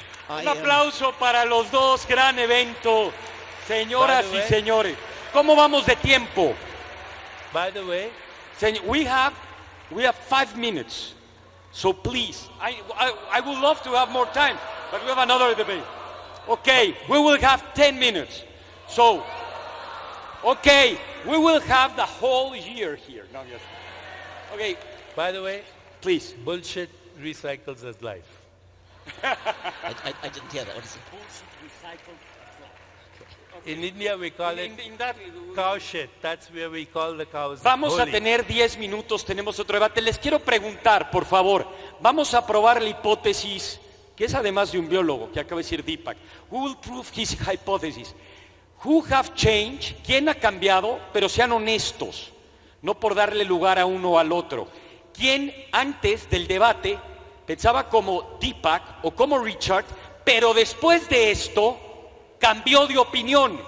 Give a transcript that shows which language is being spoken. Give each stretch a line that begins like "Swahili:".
Spanish: Un aplauso para los dos, gran evento. Señoras y señores, ¿cómo vamos de tiempo?
English: By the way, we have 5 minutes. So please, I would love to have more time, but we have another debate. Okay, we will have 10 minutes. So, okay, we will have the whole year here. No, yes. Okay. By the way, please. Bullshit recycles as life. I didn't hear that. What is it? Bullshit recycles as life. Okay. In India we call it cow shit. That's where we call the cows.
Spanish: Vamos a tener 10 minutos, tenemos otro debate. Les quiero preguntar, por favor, vamos a probar la hipótesis, que es además de un biólogo, que acaba de decir Deepak.
English: Who will prove his hypothesis? Who have changed?
Spanish: ¿Quién ha cambiado? Pero sean honestos, no por darle lugar a uno o al otro. ¿Quién antes del debate pensaba como Deepak o como Richard, pero después de esto cambió de opinión?